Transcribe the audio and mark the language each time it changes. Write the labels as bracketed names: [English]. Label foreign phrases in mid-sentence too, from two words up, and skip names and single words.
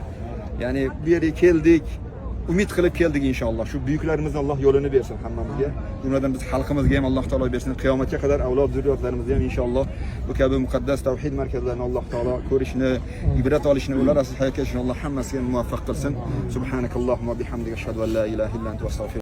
[Uzbek] Ya'ni bu yerga keldik, umid qilib keldik inshaalloh. Shu buyuklarimizni Alloh yo'lini bersin hammamizga. Jumladan biz xalqimizga ham Alloh taolo bersin. Qiyomatga qadar avlod zurriyotlarimizga ham inshaalloh bu kabi muqaddas tavhid markazlarini Alloh taolo ko'rishni, ibrat olishni, ular asosiy hayotga inshaalloh hammasiga muvaffaq qilsin. [Arabic] سبحانك اللهم بحمدك أشهد أن لا إله إلا أنت أستغفرك